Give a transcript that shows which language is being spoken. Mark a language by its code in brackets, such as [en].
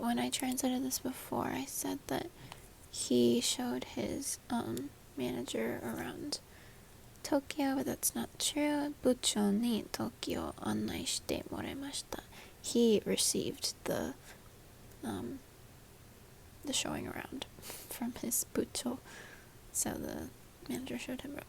[en] When I translated this before, I said that he showed his manager around Tokyo, but that's not true. [ja] 部長に東京を案内してもらいました。 [en] He received the showing around from his 部長. So the manager showed him around.